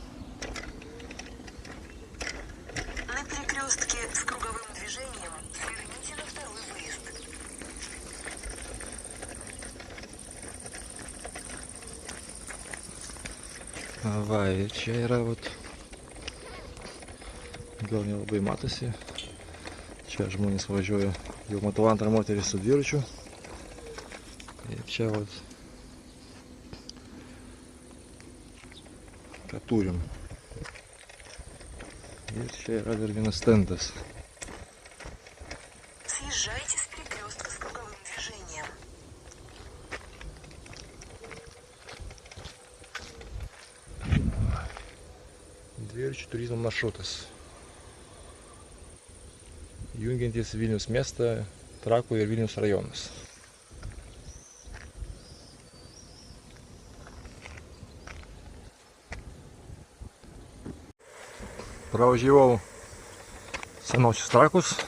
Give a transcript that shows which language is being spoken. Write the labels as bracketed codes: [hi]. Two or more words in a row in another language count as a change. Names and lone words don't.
[ru] На перекрестке с круговым движением сверните на второй выезд. [lt] Va, ir čia yra, gal nelabai matosi. Čia žmonės važiuoja, jau matau antrą moterį su dviračiu. Ir čia ką turim. Ir čia yra dar vienas stendas. [ru] Съезжайте с перекрестка с круговым движением. [lt] Dviračių turizmo maršrutas. Jungiantis Vilniaus miestą, Trakų ir Vilniaus rajonus. Pravažiavau senosius Trakus.